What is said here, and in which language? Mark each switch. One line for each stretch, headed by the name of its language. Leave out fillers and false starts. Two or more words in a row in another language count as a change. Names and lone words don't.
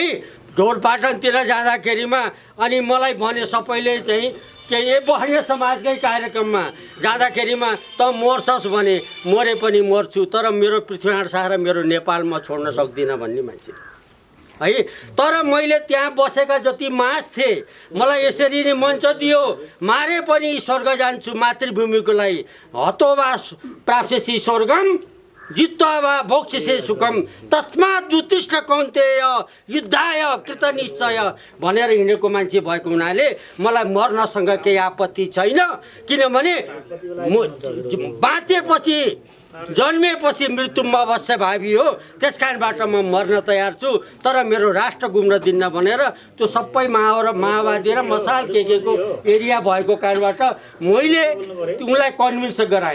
Nepali: ढोरपाटनतिर जाँदाखेरिमा अनि मलाई भने सबैले चाहिँ के बहने समाजकै कार्यक्रममा जाँदाखेरिमा त मर्छस् भने मरे पनि मर्छु, तर मेरो पृथ्वीनारायण शाह र मेरो नेपाल म छोड्न सक्दिनँ भन्ने मान्छे है। तर मैले त्यहाँ बसेका जति मास थिए मलाई यसरी नै मञ्च दियो, मारे पनि स्वर्ग जान्छु मातृभूमिको लागि।
Sanskrit: हतोवा प्राप्स्यसि स्वर्गम जित्वा वा भोक्ष्यसे सुखम तस्मात् उत्तिष्ठ कौन्तेय युद्धाय कृतनिश्चय
Nepali: भनेर हिँडेको मान्छे भएको हुनाले मलाई मर्नसँग केही आपत्ति छैन। किनभने बाँचेपछि जन्मेपछि मृत्युमा अवश्य भावी हो। त्यस कारणबाट म मर्न तयार छु, तर मेरो राष्ट्र गुम्न दिन्न भनेर त्यो सबै माओवादी र मसाल के को एरिया भएको कारणबाट मैले उनलाई कन्भिन्स गराएँ।